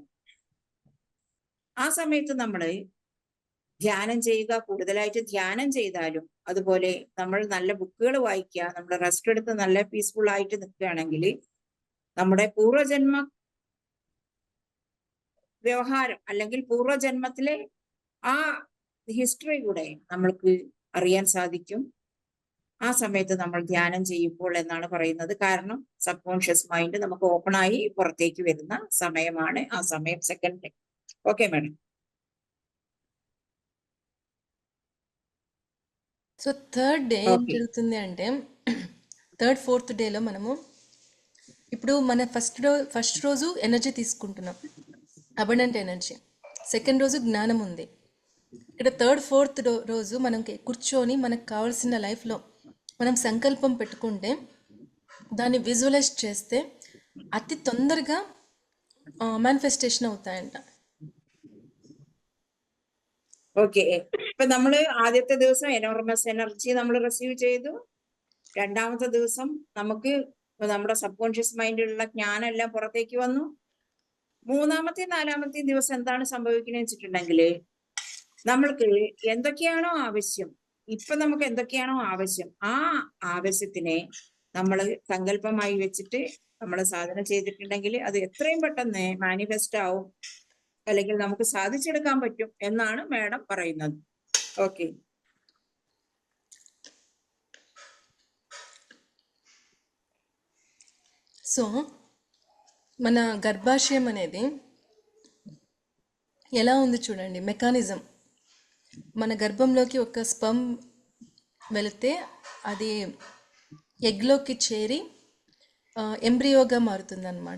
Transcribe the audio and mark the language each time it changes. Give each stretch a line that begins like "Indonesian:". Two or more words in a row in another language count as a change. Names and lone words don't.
Malayalam: ആ സമയത്ത് നമ്മൾ ധ്യാനം ചെയ്യുക, കൂടുതലായിട്ട് ധ്യാനം ചെയ്താലും അതുപോലെ നമ്മൾ നല്ല ബുക്കുകൾ വായിക്കുക, നമ്മൾ റെസ്റ്റ് എടുത്ത് നല്ല പീസ്ഫുൾ ആയിട്ട് നിൽക്കുകയാണെങ്കിൽ നമ്മുടെ പൂർവ്വജന്മ വ്യവഹാരം അല്ലെങ്കിൽ പൂർവ്വജന്മത്തിലെ ആ ഹിസ്റ്ററി കൂടെ നമ്മൾക്ക് അറിയാൻ സാധിക്കും ആ സമയത്ത് നമ്മൾ ധ്യാനം ചെയ്യുമ്പോൾ എന്നാണ് പറയുന്നത്. കാരണം
English: sub conscious mind
Malayalam: നമുക്ക് ഓപ്പൺ ആയി പുറത്തേക്ക് വരുന്ന സമയമാണ് ആ സമയം,
English: second day. okay madam.
Telugu: సో
English: third day
Telugu: ఏం ఓకే. జరుగుతుంది అంటే,
English: third fourth
Telugu: డేలో మనము ఇప్పుడు మన ఫస్ట్ రోజు ఎనర్జీ తీసుకుంటున్నాం,
English: abundant energy.
Telugu: సెకండ్ రోజు జ్ఞానం ఉంది. ఇక్కడ
English: third fourth
Telugu: రోజు మనం కూర్చొని మనకు కావాల్సిన లైఫ్లో మనం సంకల్పం పెట్టుకుంటే, దాన్ని విజువలైజ్ చేస్తే అతి తొందరగా మేనిఫెస్టేషన్ అవుతాయంట.
Malayalam: ഓക്കെ. ഇപ്പൊ നമ്മള് ആദ്യത്തെ ദിവസം
English: enormous energy
Malayalam: നമ്മൾ റിസീവ് ചെയ്തു. രണ്ടാമത്തെ ദിവസം നമുക്ക് നമ്മുടെ
English: sub conscious
Malayalam: മൈൻഡിലുള്ള ജ്ഞാനം എല്ലാം പുറത്തേക്ക് വന്നു. മൂന്നാമത്തെയും നാലാമത്തെയും ദിവസം എന്താണ് സംഭവിക്കുന്നത് വെച്ചിട്ടുണ്ടെങ്കിൽ, നമ്മൾക്ക് എന്തൊക്കെയാണോ ആവശ്യം, ഇപ്പൊ നമുക്ക് എന്തൊക്കെയാണോ ആവശ്യം, ആ ആവശ്യത്തിനെ നമ്മൾ സങ്കല്പമായി വെച്ചിട്ട് നമ്മൾ സാധന ചെയ്തിട്ടുണ്ടെങ്കിൽ അത് എത്രയും പെട്ടെന്ന് മാനിഫെസ്റ്റ് ആവും, അല്ലെങ്കിൽ നമുക്ക് സാധിച്ചെടുക്കാൻ പറ്റും എന്നാണ് മാഡം പറയുന്നത്.
Telugu: ఓకే. సో మన గర్భాశయం అనేది ఎలా ఉంది చూడండి, మెకానిజం. మన గర్భంలోకి ఒక స్పర్మ్ వెళితే అది ఎగ్లోకి చేరి ఎంబ్రియోగా మారుతుందన్నమాట.